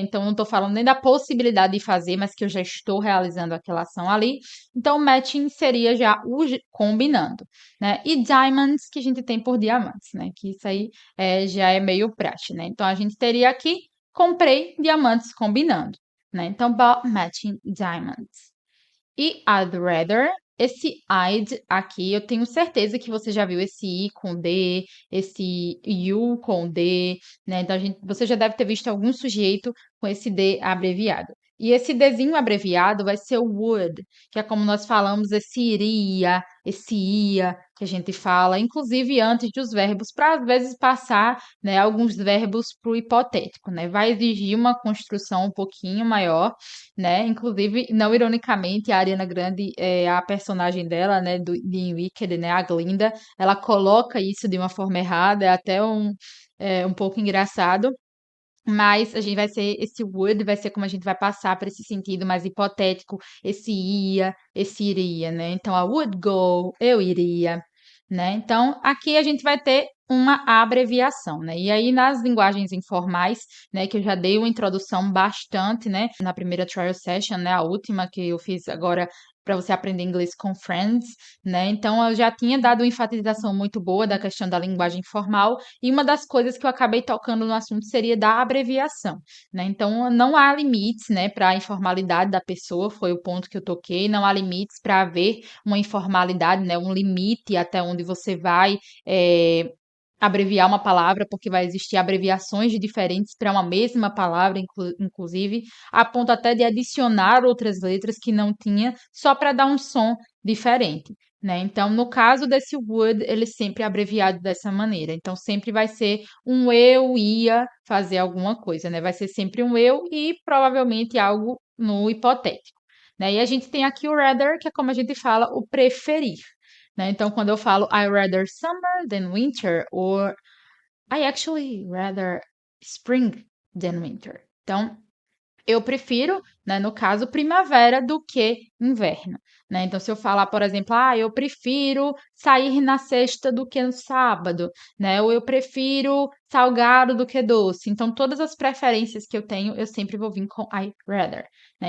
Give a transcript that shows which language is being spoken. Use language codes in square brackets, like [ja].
[pt] Então, não estou falando nem da possibilidade de fazer, mas que eu já estou realizando aquela ação ali. Então, matching seria já o combinando, né? E diamonds, que a gente tem por diamantes, né? Que isso aí já é meio praxe, né? Então, a gente teria aqui, comprei diamantes combinando, né? [en] Então, bought matching diamonds. [pt] E [en] I'd rather, [pt] esse I'd aqui, eu tenho certeza que você já viu esse I com D, esse you com D, né? Então, você já deve ter visto algum sujeito com esse D abreviado. E esse Dzinho abreviado vai ser o would, que é como nós falamos, esse iria, esse ia, que a gente fala, inclusive antes dos verbos, para às vezes passar, né, alguns verbos para o hipotético, né? Vai exigir uma construção um pouquinho maior, né? Inclusive, não ironicamente, a Ariana Grande, a personagem dela, né, de Wicked, né, a Glinda, ela coloca isso de uma forma errada, é até um pouco engraçado. Mas a gente vai ser, esse would vai ser como a gente vai passar para esse sentido mais hipotético, esse ia, esse iria, né? Então, [en] I would go, [pt] eu iria, né? Então, aqui a gente vai ter uma abreviação, né? E aí, nas linguagens informais, né, que eu já dei uma introdução bastante, né, na primeira trial session, né, a última que eu fiz agora para você aprender inglês com friends, né? Então, eu já tinha dado uma enfatização muito boa da questão da linguagem formal, e uma das coisas que eu acabei tocando no assunto seria da abreviação, né? Então, não há limites, né, para a informalidade da pessoa, foi o ponto que eu toquei, não há limites para haver uma informalidade, né, um limite até onde você vai abreviar uma palavra, porque vai existir abreviações de diferentes para uma mesma palavra, inclusive, a ponto até de adicionar outras letras que não tinha, só para dar um som diferente, né? Então, no caso desse would, ele sempre é abreviado dessa maneira. Então, sempre vai ser um eu ia fazer alguma coisa, né? Vai ser sempre um eu e provavelmente algo no hipotético, né? E a gente tem aqui o rather, que é como a gente fala, o preferir, né? Então, quando eu falo [en] I rather summer than winter, or I actually rather spring than winter. [pt] Então, eu prefiro, né, no caso, primavera do que inverno, né? Então, se eu falar, por exemplo, eu prefiro sair na sexta do que no sábado, né? Ou eu prefiro salgado do que doce. Então, todas as preferências que eu tenho, eu sempre vou vir com [en] I rather, [pt] né?